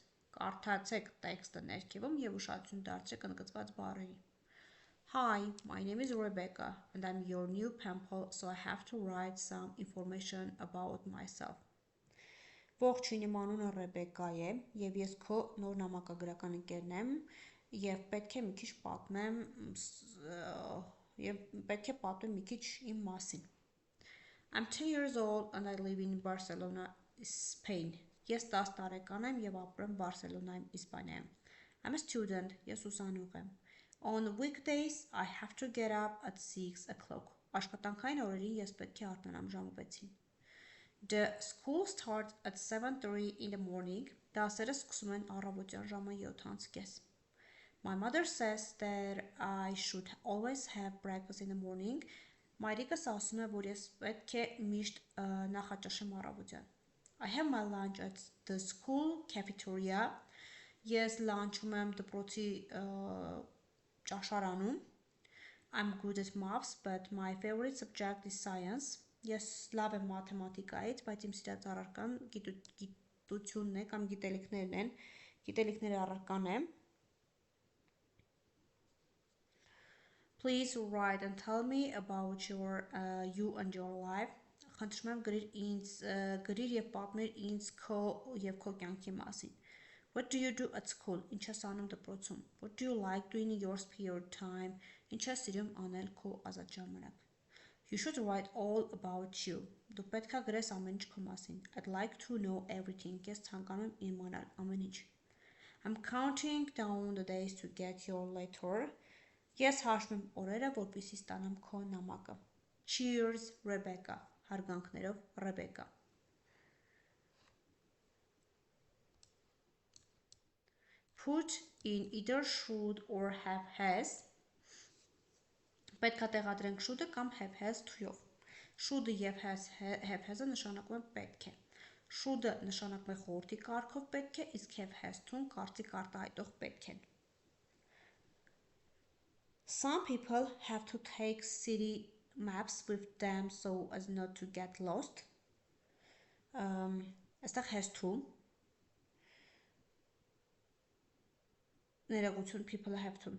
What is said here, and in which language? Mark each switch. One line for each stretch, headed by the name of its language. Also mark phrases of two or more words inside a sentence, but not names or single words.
Armenian: Կարդացեք տեքստը ներքևում և ուշադրություն դարձրեք ընդգծված բառերին։
English: Hi, my name is Rebecca and I'm your new pen pal, so I have to write some information about myself.
Armenian: Ողջույն, իմ անունը Ռեբեկա է և ես քո նոր նամակագրական ընկերն եմ և պետք է մի քիչ պատմեմ մի քիչ իմ մասին։
English: I'm 10 years old and I live in Barcelona, Spain.
Armenian: Ես 10 տարեկան եմ և ապրում Բարսելոնայում, Իսպանիայում։
English: I'm a student,
Armenian: ես ուսանող եմ։
English: On weekdays I have to get up at 6 o'clock.
Armenian: Աշխատանքային օրերին ես պետք է արթնանամ ժամը 6-ին։
English: The school starts at 7:30 in the morning.
Armenian: Դասերը սկսում են առավոտյան ժամը 7:30.
English: My mother says that I should always have breakfast in the morning.
Armenian: Մայրիկս ասում է, որ ես պետք է միշտ նախաճաշեմ առավոտյան։
English: I have my lunch at the school cafeteria.
Armenian: Ես լանչում եմ դպրոցի ճաշարանում։
English: I'm good at maths, but my favorite subject is science.
Armenian: Ես լավ եմ մաթեմատիկայից, բայց իմ սիրած առարկան գիտությունն է կամ գիտելիքներն են, գիտելիքների առարկան է։
English: Please write and tell me about you and your life.
Armenian: Խնդրում եմ գրիր և պատմիր ինձ քո և քո կյանքի մասին։
English: What do you do at school?
Armenian: Ինչ ես անում դպրոցում?
English: What do you like doing in your spare time?
Armenian: Ինչ ես սիրում անել քո ազատ ժամանակ?
English: You should write all about you.
Armenian: Դու պետք է գրես ամեն ինչ քո մասին.
English: I'd like to know everything.
Armenian: Ես ցանկանում եմ իմանալ ամեն ինչ.
English: I'm counting down the days to get your letter.
Armenian: Ես հաշվում եմ օրերը, որպեսզի ստանամ քո նամակը. Cheers, Rebecca. Հարգանքներով, Rebecca.
English: Put in either should or have has.
Armenian: Պետք է տեղադրենք should-ը կամ
English: have has
Armenian: to-ով. Should-ը եւ
English: have has-
Armenian: ը նշանակում են պետք է. Should-ը նշանակում է խորհրդի կարգով պետք է, իսկ
English: have has
Armenian: to-ն կարծիք արտահայտող պետք են.
English: Some people have to take city maps with them so as not to get lost.
Armenian: Այստեղ
English: has to.
Armenian: Ներողություն,
English: people have to.